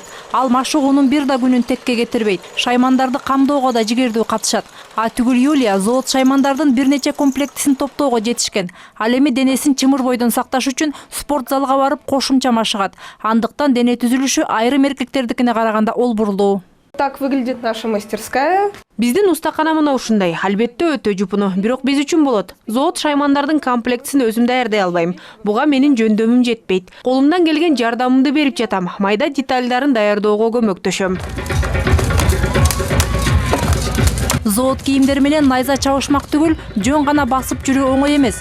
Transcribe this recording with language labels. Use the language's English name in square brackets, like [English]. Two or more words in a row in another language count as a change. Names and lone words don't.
[Kyrgyz] Ал машыгуунун бир да күнүн текке кетирбейт. Шаймандарды камдоого да жигердүү катышат. А түгүл Юлия зоот шаймандардын бир нече комплектисин топтоого жетишкен. Ал эми денесин чымыр бойдон сакташ үчүн спорт залга барып кошумча машыгат. Андыктан дене түзүлүшү айрым эркектердикине караганда олбурлуу. [Russian] Так выглядит наша мастерская. [Kyrgyz] Биздин устакана мына ушундай. Албетте өтө жупуну, бирок биз үчүн болот. Зоот шаймандардын комплектисин өзүм даярдай албайм. Буга менин жөндөмүм жетпейт. Колумдан келген жардамымды берип жатам. Майда детальдарын даярдоого көмөктөшөм. Зоот кийимдер менен найза чабышмак түгүл, жөн гана басып жүрүү оңой эмес.